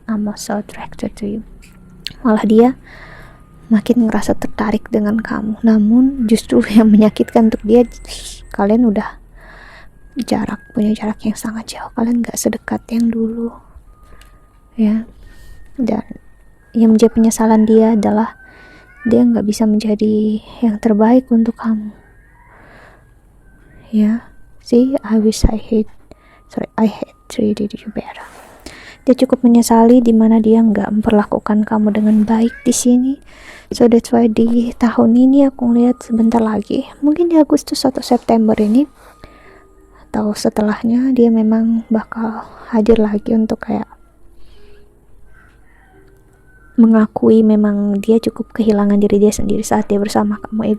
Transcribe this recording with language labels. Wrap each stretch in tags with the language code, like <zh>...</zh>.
<en>I'm so attracted to you.</en> <id>Malah dia makin ngerasa tertarik dengan kamu, namun justru yang menyakitkan untuk dia, kalian udah punya jarak yang sangat jauh, kalian gak sedekat yang dulu ya. Dan yang menjadi penyesalan dia adalah dia gak bisa menjadi yang terbaik untuk kamu ya.</id> <en>See, I hate treated you better.</en> <id>Dia cukup menyesali dimana dia nggak memperlakukan kamu dengan baik di sini.</id> <en>So that's why</en> <id>di tahun ini aku ngeliat sebentar lagi, mungkin di Agustus atau September ini atau setelahnya, dia memang bakal hadir lagi untuk kayak mengakui memang dia cukup kehilangan diri dia sendiri saat dia bersama kamu.</id>